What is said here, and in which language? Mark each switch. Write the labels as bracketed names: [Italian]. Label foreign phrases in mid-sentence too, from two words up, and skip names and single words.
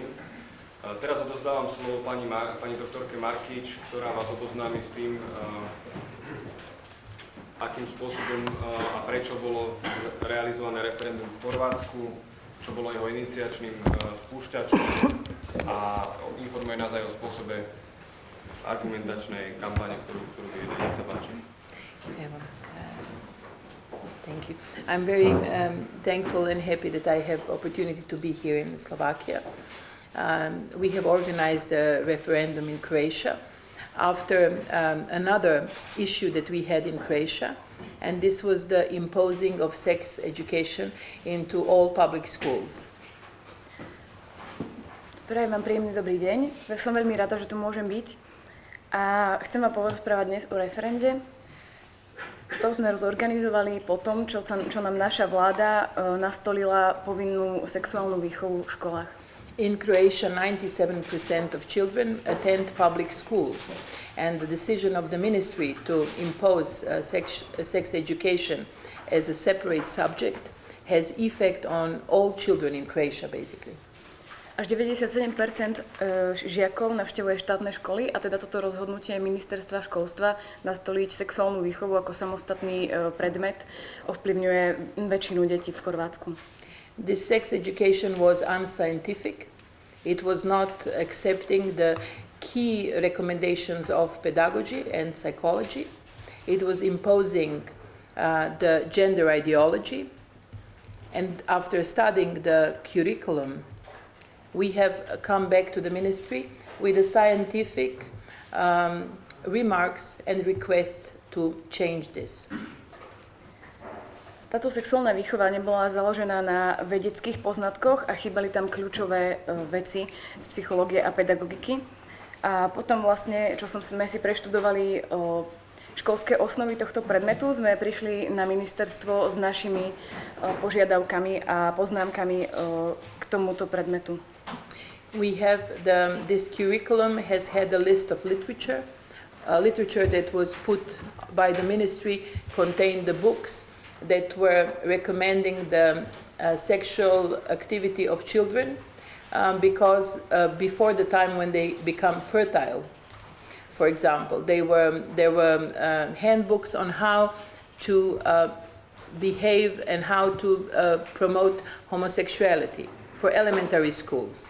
[Slovak] Teraz odozdávam slovo pani doktorke Markič, ktorá vás oboznámi s tým, akým spôsobom a prečo bolo realizované referendum v Chorvátsku, čo bolo jeho iniciačným spúšťačom a informuje nás aj o spôsobe argumentačnej kampane, ktorú viedli. Nech sa páči. [English] Thank you. I'm very thankful and happy that I have opportunity to be here in Slovakia. We have organized a referendum in Croatia after another issue that we had in Croatia, and this was the imposing of sex education into all public schools. [Slovak] Prajem vám príjemný dobrý deň. Som veľmi rada, že tu môžem byť. A chcem vám porozprávať dnes o referende. To sme zorganizovali po tom, čo nám naša vláda nastolila povinnú sexuálnu výchovu v školách. [English] In Croatia, 97% of children attend public schools, and the decision of the ministry to impose sex education as a separate subject has effect on all children in Croatia, basically. [Slovak] Až 97% žiakov navštevuje štátne školy a teda toto rozhodnutie ministerstva školstva nastoliť sexuálnu výchovu ako samostatný predmet ovplyvňuje väčšinu detí v Chorvátsku. [English] This sex education was unscientific. It was not accepting the key recommendations of pedagogy and psychology. It was imposing the gender ideology. And after studying the curriculum, we have come back to the ministry with the scientific remarks and requests to change this. [Slovak] Táto sexuálna výchova nebola založená na vedeckých poznatkoch a chýbali tam kľúčové veci z psychológie a pedagogiky. A potom vlastne, čo sme si preštudovali školské osnovy tohto predmetu, sme prišli na ministerstvo s našimi požiadavkami a poznámkami k tomuto predmetu. [English] We have this curriculum has had a list of literature that was put by the ministry, contained the books that were recommending the sexual activity of children because before the time when they become fertile, for example, there were handbooks on how to behave and how to promote homosexuality for elementary schools.